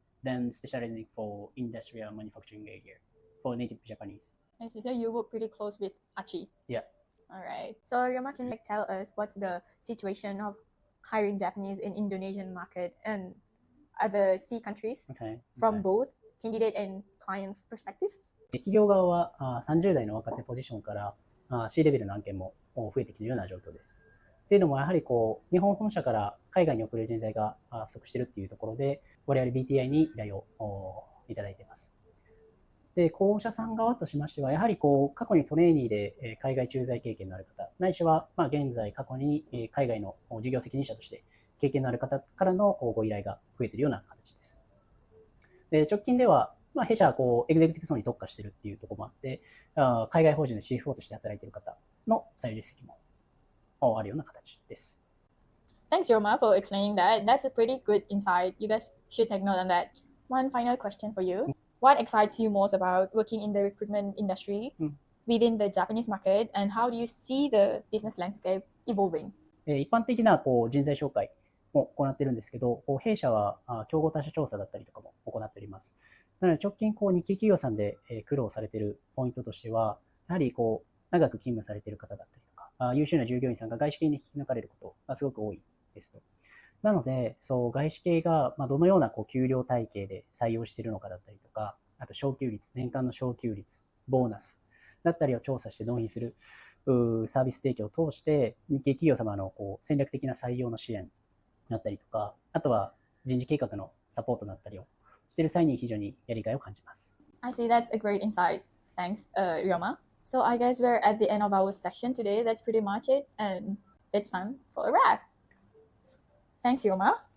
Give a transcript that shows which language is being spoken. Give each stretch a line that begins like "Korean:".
English: Then specializing for industrial manufacturing area for native Japanese. I see. So you work pretty close with Achi. Yeah. All right. So Ryoma, can you tell us what's the situation of hiring Japanese in Indonesian market and other C countries from both candidate and clients perspectives?
Japanese: 企業側は30代の若手ポジションから C レベルの案件も増えてきているような状況です。っていうのもやはり日本本社から海外に送れる人材が不足しているっていうところで我々 BTI に依頼をいただいています。で、候補者さん側としましてはやはり過去にトレーニーで海外駐在経験のある方ないしは現在過去に海外の事業責任者として経験のある方からのご依頼が増えているような形です。で、直近では弊社はエグゼクティブ層に特化しているっていうところもあって海外法人の CFO として働いている方の採用実績もあるような形です。
English: Thanks, Ryoma, for explaining that. That's a pretty good insight. You guys should take note on that. One final question for you. What excites you most about working in the recruitment industry within the Japanese market, and how do you see the business landscape evolving?
Japanese: 一般的な人材紹介も行っているんですけど、弊社は競合他社調査だったりとかも行っております。なので直近日系企業さんで苦労されているポイントとしては、やはり長く勤務されている方だったりとか、優秀な従業員さんが外資系に引き抜かれることがすごく多いですと。なので、外資系がどのような給料体系で採用しているのかだったりとか、あと昇給率、年間の昇給率、ボーナスだったりを調査して納品するサービス提供を通して、日系企業様の戦略的な採用の支援だったりとか、あとは人事計画のサポートだったりをしている際に非常にやりがいを感じます。
English: I see, that's a great insight. Thanks, Ryoma. So I guess we're at the end of our session today. That's pretty much it, and it's time for a wrap. Thanks, Ryoma.